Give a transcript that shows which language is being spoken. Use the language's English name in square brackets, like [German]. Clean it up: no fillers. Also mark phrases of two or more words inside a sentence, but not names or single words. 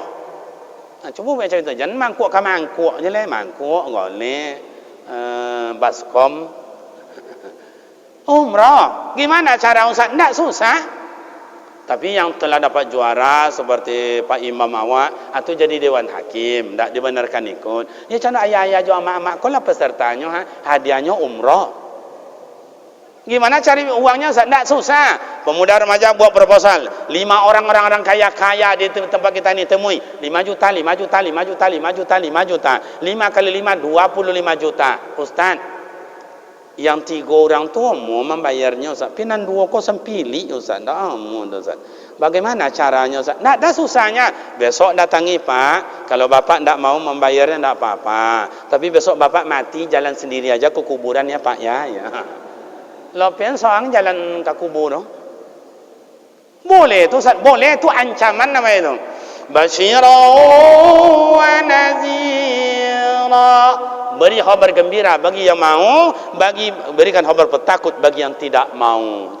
[Malay] Cuba baca itu, jangan mangkuk ke mangkuk je lah, mangkuk golek baskom. Umrah, gimana cara Ustaz? Tak susah. Tapi yang telah dapat juara seperti Pak Imam awak atau jadi dewan hakim, tak dibenarkan ikut. [Minangkabau] Ya canda ayah-ayah jo amak-amak kau lah pesertanya, hadiahnya umrah. [Malay] Gimana cari uangnya? Tak susah. Pemuda remaja buat proposal. 5 orang kaya-kaya di tempat kita ni temui. 5 juta, 5 juta, 5 juta, 5 juta, 5 juta. 5 kali 5, 25 juta. Ustaz, yang 3 orang tu mau membayarnya Ustaz. Pinan 2 kau sempili Ustaz. Dah amun Ustaz. Bagaimana caranya Ustaz? Tak ada susahnya. Besok datangi Pak. Kalau Bapak tak mau membayarnya tak apa-apa. Tapi besok Bapak mati jalan sendiri aja ke kuburan ya Pak ya. Lopian seorang jalan ke kubur. Boleh tu Ustaz. Boleh tu ancaman nama itu. [Arabic] بشيرا ونذيرا. [Malay] Beri khabar gembira bagi yang mau, berikan khabar petakut bagi yang tidak mau.